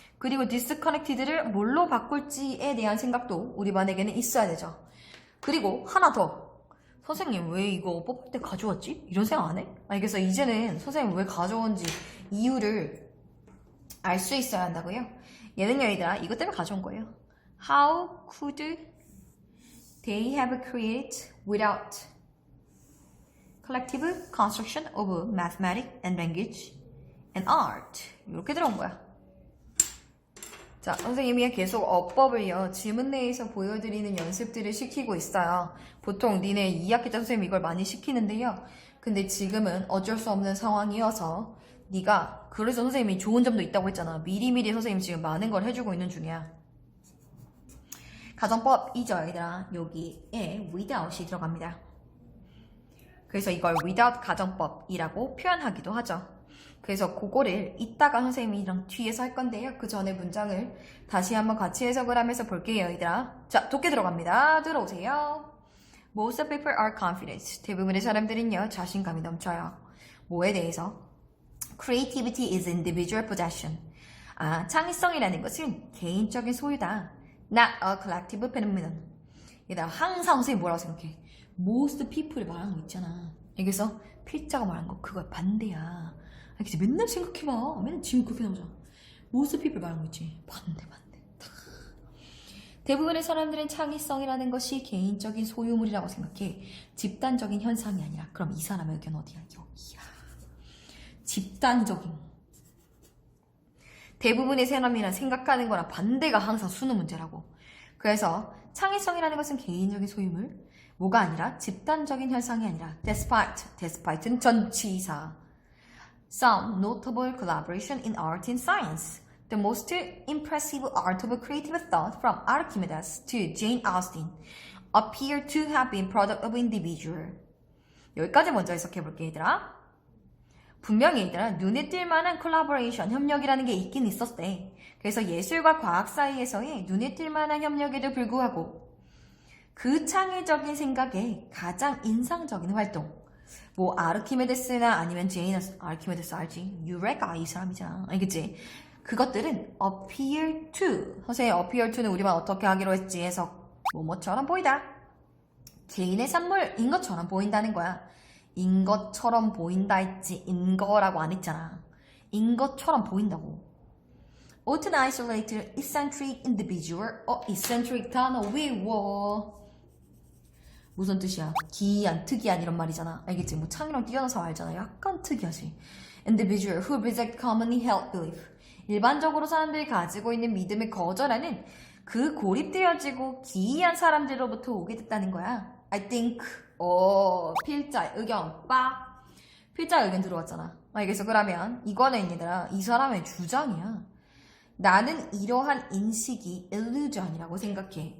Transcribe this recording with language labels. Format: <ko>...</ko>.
<ko>그리고 디스커넥티드를 뭘로 바꿀지에 대한 생각도 우리 반에게는 있어야 되죠. 그리고 하나 더. 선생님 왜 이거 뽑을 때 가져왔지? 이런 생각 안 해? 알겠어. 이제는 선생님 왜 가져온지 이유를 알 수 있어야 한다고요? 얘는요 얘들아 이것 때문에 가져온 거예요.</ko> <en>How could they have created without collective construction of mathematics and language and art?</en> <ko>이렇게 들어온 거야. 자, 선생님이 계속 어법을요, 지문 내에서 보여드리는 연습들을 시키고 있어요. 보통 니네 2학기 때 선생님이 이걸 많이 시키는데요. 근데 지금은 어쩔 수 없는 상황이어서 네가 그래서 선생님이 좋은 점도 있다고 했잖아. 미리미리 선생님 지금 많은 걸 해주고 있는 중이야. 가정법이죠, 얘들아. 여기에 without이 들어갑니다. 그래서 이걸 without 가정법이라고 표현하기도 하죠. 그래서 그거를 이따가 선생님이랑 뒤에서 할 건데요. 그 전에 문장을 다시 한번 같이 해석을 하면서 볼게요, 얘들아. 자, 독해 들어갑니다. 들어오세요.</ko> <en>Most people are confident.</en> <ko>대부분의 사람들은요, 자신감이 넘쳐요. 뭐에 대해서?</ko> <en>Creativity is individual possession.</en> <ko>아, 창의성이라는 것은 개인적인 소유다.</ko> <en>Not a collective phenomenon.</en> <ko>얘들아, 항상 선생님 뭐라고 생각해? Most people이 말하는 거 있잖아. 여기서 필자가 말한 거 그거 반대야. 알겠지? 맨날 생각해봐. 맨날 지금 그렇게 나오잖아. Most people 말하는 거 있지. 반대. 대부분의 사람들은 창의성이라는 것이 개인적인 소유물이라고 생각해. 집단적인 현상이 아니라. 그럼 이 사람의 의견 어디야? 여기야. 집단적인. 대부분의 사람이란 생각하는 거랑 반대가 항상 수능 문제라고. 그래서 창의성이라는 것은 개인적인 소유물. 뭐가 아니라 집단적인 현상이 아니라 despite는 전치사.</ko> <en>Some notable collaboration in art and science. The most impressive art of creative thought from Archimedes to Jane Austen appear to have been product of individual.</en> <ko>여기까지 먼저 해석해볼게 얘들아. 분명히 얘들아 눈에 띌 만한 콜라보레이션, 협력이라는 게 있긴 있었대. 그래서 예술과 과학 사이에서의 눈에 띌 만한 협력에도 불구하고 그 창의적인 생각에 가장 인상적인 활동 뭐 아르키메데스나 아니면 제인 아르키메데스 알지? 유레카 이 사람이잖아. 알겠지? 그것들은 appear to 선생님 appear to는 우리만 어떻게 하기로 했지 해석 뭐뭐처럼 보이다. 개인의 산물인 것처럼 보인다는 거야. 인 것처럼 보인다 했지 인 거라고 안 했잖아. 인 것처럼 보인다고.</ko> <en>Often isolated, eccentric individual</en> <ko>eccentric 단어 외워. 무슨 뜻이야? 기이한, 특이한 이런 말이잖아. 알겠지? 뭐 창의랑 뛰어나서 알잖아. 약간 특이하지.</ko> <en>Individual who reject commonly held belief.</en> <ko>일반적으로 사람들이 가지고 있는 믿음을 거절하는 그 고립되어지고 기이한 사람들로부터 오게 됐다는 거야.</ko> <en>I think,</en> <ko>필자 의견, 필자 의견 들어왔잖아. 알겠어? 그러면 이거는 얘들아, 이 사람의 주장이야. 나는 이러한 인식이 illusion이라고 생각해.</ko>